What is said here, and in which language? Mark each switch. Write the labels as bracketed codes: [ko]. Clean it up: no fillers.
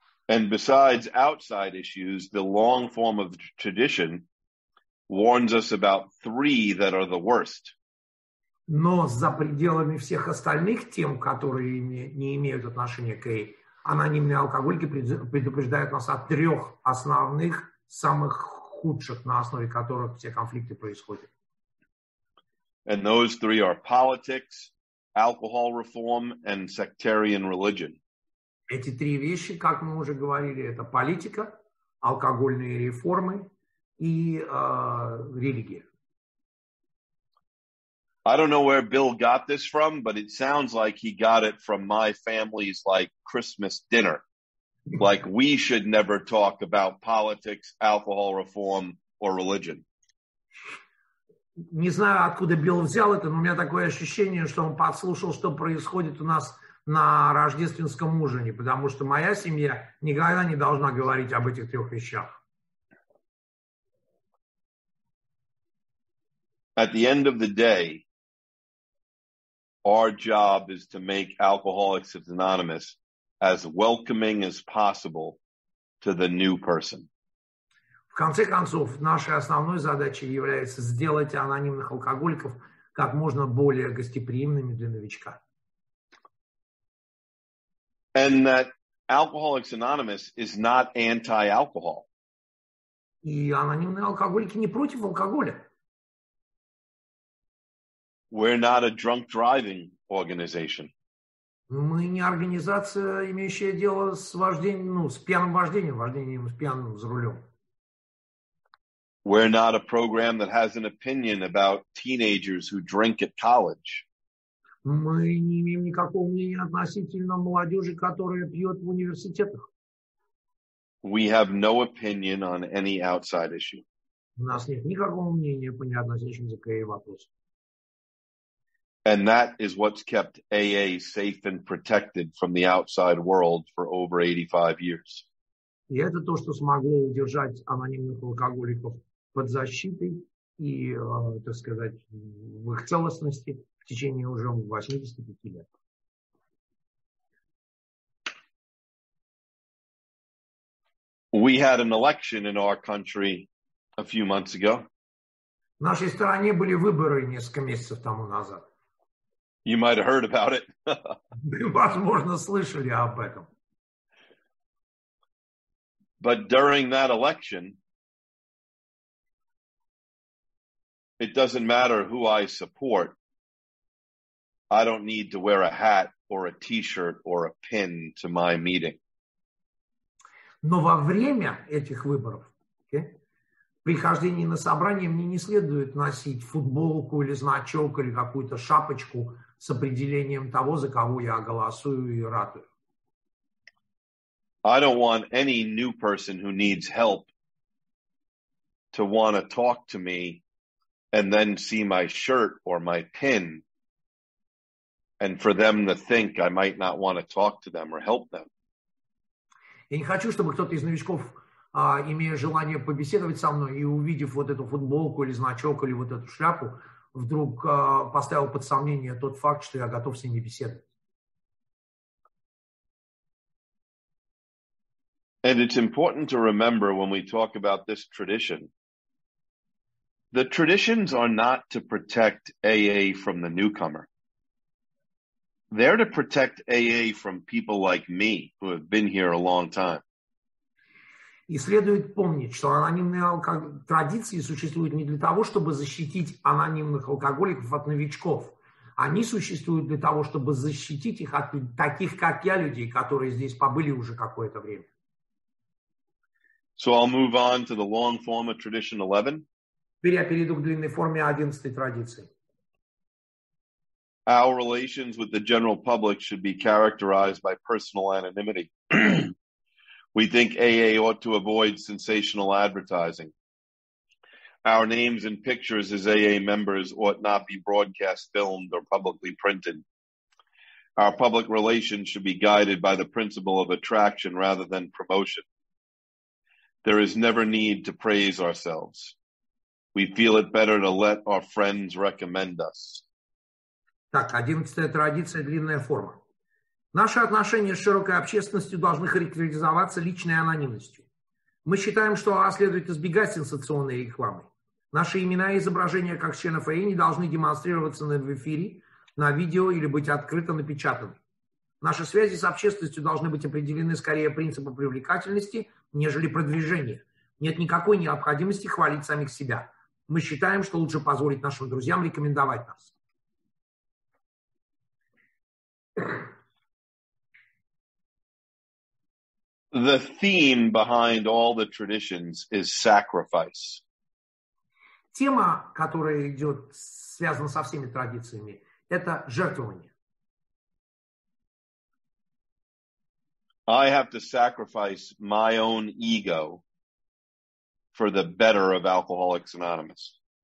[en] And besides outside issues, the long form of tradition warns us about 3 that are the worst. [ru] Но за пределами всех остальных тем, которые не имеют отношения к эй, анонимные алкоголики предупреждают нас о 3 основных, самых худших, на основе которых все конфликты происходят. [en] And those 3 are politics, alcohol reform, and sectarian religion. [ru] Эти 3 вещи, как мы уже говорили, это политика, алкогольные реформы и религия. [en] I don't know where Bill got this from, but it sounds like he got it from my family's Christmas dinner. Like we should never talk about politics, alcohol reform, or religion. [ru] Не знаю, откуда Билл взял это, но у меня такое ощущение, что он подслушал, что происходит у нас на рождественском ужине, потому что моя семья никогда не должна говорить об этих 3 вещах. [en] At the end of the day, our job is to make Alcoholics Anonymous as welcoming as possible to the new person. [ru] В конце концов, нашей основной задачей является сделать анонимных алкоголиков как можно более гостеприимными для новичка. [en] And that Alcoholics Anonymous is not anti-alcohol. [ru] И анонимные алкоголики не против алкоголя. [en] We're not a drunk driving organization. [ru] Мы не организация, имеющая дело с вождением, ну, с пьяным вождением с пьяным за рулем. [en] We're not a program that has an opinion about teenagers who drink at college. [ru] Мы не имеем никакого мнения относительно молодежи, которая пьет в университетах. [en] We have no opinion on any outside issue. [ru] У нас нет никакого мнения по неотносящимся к ей вопросу. [en] And that is what's kept AA safe and protected from the outside world for over 85 years. [ru] И это то, что смогло удержать анонимных алкоголиков под защитой и, так сказать, в их целостности в течение уже 85 лет. [en] We had an election in our country a few months ago. [ru] В нашей стране были выборы несколько месяцев тому назад. [en] You might have heard about it. [ru] Вы, возможно, слышали об этом. [en] But during that election, it doesn't matter who I support. I don't need to wear a hat or a t-shirt or a pin to my meeting. [ru] Но во время этих выборов, при хождении на собрание, мне не следует носить футболку или значок или какую-то шапочку с определением того, за кого я голосую и ратую. [en] I don't want any new person who needs help to want to talk to me and then see my shirt or my pin and for them to think I might not want to talk to them or help them. [ru] Я не хочу, чтобы кто-то из новичков, имея желание побеседовать со мной и увидев вот эту футболку или значок или вот эту шляпу, вдруг поставил под сомнение тот факт, что я готов с ними беседовать. [en] And it's important to remember when we talk about this tradition, the traditions are not to protect AA from the newcomer. They're to protect AA from people like me who have been here a long time. [ru] И следует помнить, что анонимные традиции существуют не для того, чтобы защитить анонимных алкоголиков от новичков. Они существуют для того, чтобы защитить их от таких, как я, людей, которые здесь побыли уже какое-то время. [en] So I'll move on to the long form of tradition 11. [ru] Теперь я перейду к длинной форме 11 традиции. [en] Our relations with the general public should be characterized by personal anonymity. We think AA ought to avoid sensational advertising. Our names and pictures as AA members ought not be broadcast, filmed, or publicly printed. Our public relations should be guided by the principle of attraction rather than promotion. There is never need to praise ourselves. We feel it better to let our friends recommend us. [ru] Так, 11-я традиция, длинная форма. Наши отношения с широкой общественностью должны характеризоваться личной анонимностью. Мы считаем, что следует избегать сенсационной рекламы. Наши имена и изображения как членов АЭ не должны демонстрироваться в эфире, на видео или быть открыто напечатаны. Наши связи с общественностью должны быть определены скорее принципом привлекательности, нежели продвижения. Нет никакой необходимости хвалить самих себя. Мы считаем, что лучше позволить нашим друзьям рекомендовать нас. [en] The theme behind all the traditions is sacrifice. [ru] Тема, которая идет, связана со всеми традициями, это жертвование. [en] I have to sacrifice my own ego for the better of Alcoholics Anonymous.